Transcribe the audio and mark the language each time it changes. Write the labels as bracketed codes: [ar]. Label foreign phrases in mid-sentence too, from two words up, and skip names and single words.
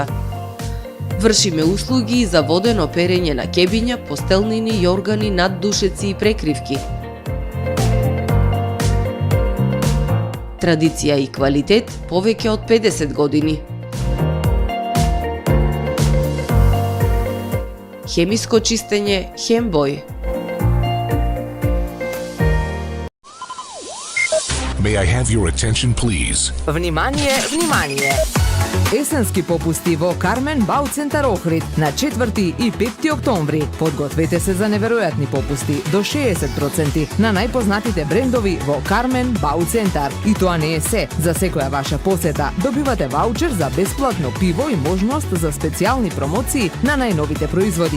[mk] Вршиме услуги и за водено перење на кебиња, постелнини, јоргани, наддушеци и прекривки. Традиција и квалитет повеќе од 50 години. Хемиско чистење Хембој. [en] May I have your attention, please? [mk] Внимание, внимание! Есенски попусти во Кармен Бау Центар Охрид на 4 и 5 октомври. Подгответе се за неверојатни попусти до 60% на најпознатите брендови во Кармен Бау Центар. И тоа не е се. За секоја ваша посета добивате ваучер за бесплатно пиво и можност за специјални промоции на најновите производи.